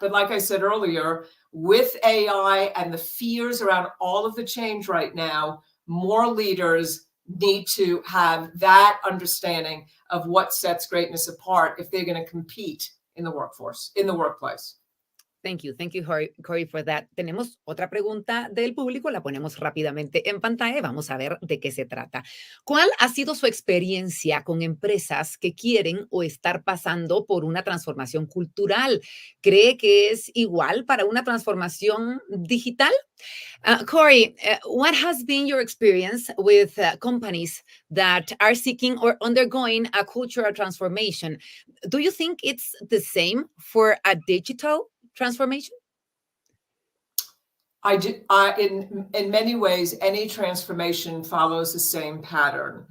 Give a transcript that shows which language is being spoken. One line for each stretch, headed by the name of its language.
English: But like I said earlier, with AI and the fears around all of the change right now, more leaders need to have that understanding of what sets greatness apart if they're going to compete in the workforce, in the workplace. Thank you, Corey, for that.
Spanish: Tenemos otra pregunta del público, la ponemos rápidamente en pantalla y vamos a ver de qué se trata. ¿Cuál ha sido su experiencia con empresas que quieren o estar pasando por una transformación cultural? ¿Cree que es igual para una transformación digital?
English: Corey, what has been your experience with companies that are seeking or undergoing a cultural transformation? Do you think it's the same for a digital transformation? In many ways, any transformation follows the same pattern.